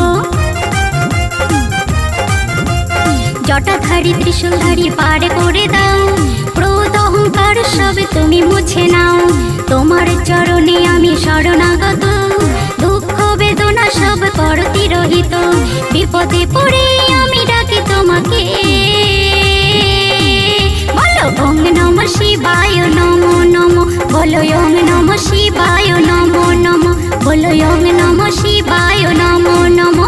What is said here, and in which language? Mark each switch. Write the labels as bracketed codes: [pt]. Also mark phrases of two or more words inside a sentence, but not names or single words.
[bn] জটাধারী ত্রিশূলধারী পার করে দাও, ক্রোধ অহংকার সব তুমি মুছে নাও। তোমার চরণে আমি শরণাগত, দুঃখ বেদনা সব করো তিরোহিত। বিপদে পড়ে আমি ডাকি তোমাকে বলো [sa] ওম নমঃ শিবায় নমো নমঃ। বলো ওম নমঃ শিবায় নমো নমঃ। বলো ওম নমঃ শিবায় নমো নমঃ।